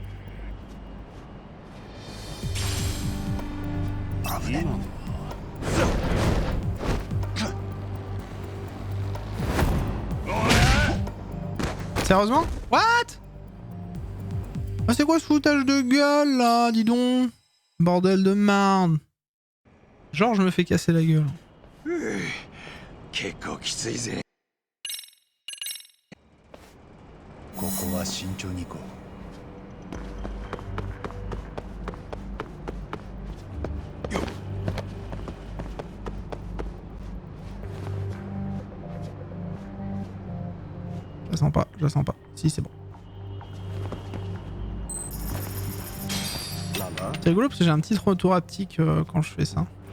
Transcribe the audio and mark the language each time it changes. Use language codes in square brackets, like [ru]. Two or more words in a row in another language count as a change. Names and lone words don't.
[fr] Sérieusement? What? Ah c'est quoi ce foutage de gueule là? Dis donc. Bordel de merde. Genre je me fais casser la gueule. [ja] 結構きついぜ。ここは慎重に行こう。よっ。 [fr] Je la sens pas, je la sens pas. Si c'est bon. C'est rigolo parce que j'ai un petit retour haptique quand je fais ça.